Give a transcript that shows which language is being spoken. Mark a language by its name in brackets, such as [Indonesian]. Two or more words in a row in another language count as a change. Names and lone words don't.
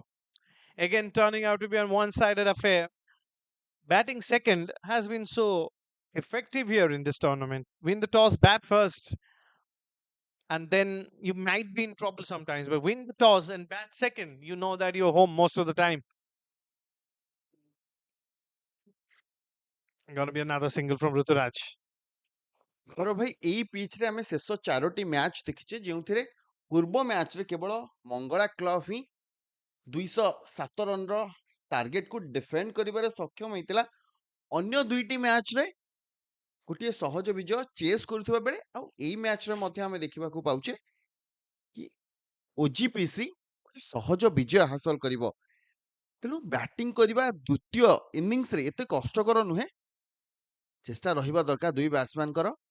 [English] Again, turning out to be a one-sided affair. Batting second has been so effective here in this tournament. Win the toss, bat first. And then you might be in trouble sometimes. But win the toss and bat second, you know that you're home most of the time. Gonna be another single from Ruturaj. [Odia] ଗୌରବ ଭାଇ ଏଇ ପିଚରେ ଆମେ ଶେଷ 4ଟି ମ୍ୟାଚ୍ ଦେଖିଛେ ଯେଉଁଥିରେ ପୂର୍ବ ମ୍ୟାଚରେ କେବଳ ମଙ୍ଗଳା କ୍ଲବ ହିଁ 207 ରନର ଟାର୍ଗେଟକୁ ଡିଫେଣ୍ଡ କରିବାରେ ସକ୍ଷମ ହେଇଥିଲା ଅନ୍ୟ 2ଟି ମ୍ୟାଚରେ ଗୋଟିଏ ସହଜ ବିଜୟ ଚେସ୍ କରୁଥିବା ବେଳେ ଆଉ ଏଇ ମ୍ୟାଚରେ ମଧ୍ୟ ଆମେ ଦେଖିବାକୁ ପାଉଛେ କି ଓଜିପିସି ସହଜ ବିଜୟ ହାସଲ କରିବ ତେଣୁ ବ୍ୟାଟିଂ କରିବା ଦ୍ୱିତୀୟ ଇନିଂସରେ ଏତେ କଷ୍ଟକର ନୁହେଁ ଚେଷ୍ଟା ରହିବା ଦରକାର ଦୁଇ ବ୍ୟାଟ୍ସମ୍ୟାନଙ୍କର